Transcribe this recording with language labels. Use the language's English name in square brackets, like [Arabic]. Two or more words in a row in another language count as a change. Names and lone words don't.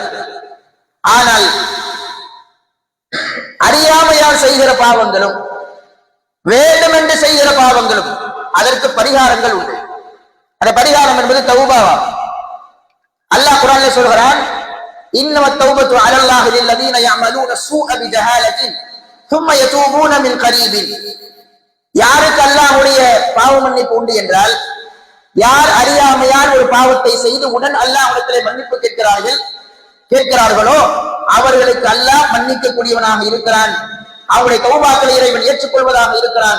[Tamil] ஆனால் அறியாமையால் செய்கிற பாவங்களும் வேண்டுமென்று செய்கிற பாவங்களும் அதற்கு பரிகாரங்கள் உண்டு. அந்த பரிகாரம் என்பது தௌபாவாகும். அல்லாஹ் குர்ஆனில் சொல்கிறான், [Arabic] إنما التوبة على الله للذين يعملون السوء بجهالة ثم يتوبون من قريب. [Tamil] யாருக்கு அல்லாஹ்வுடைய பாவ மன்னிப்பு உண்டு என்றால், யார் அறியாமையால் ஒரு பாவத்தை செய்து உடன் அல்லாஹ்விடத்திலே மன்னிப்பு கேட்கிறார்களோ அவர்களுக்கு அல்லாஹ் மன்னிக்க கூடியவனாக இருக்கிறான். அவருடைய தௌபாக்களை இறைவன் ஏற்றுக்கொள்வதாக இருக்கிறான்.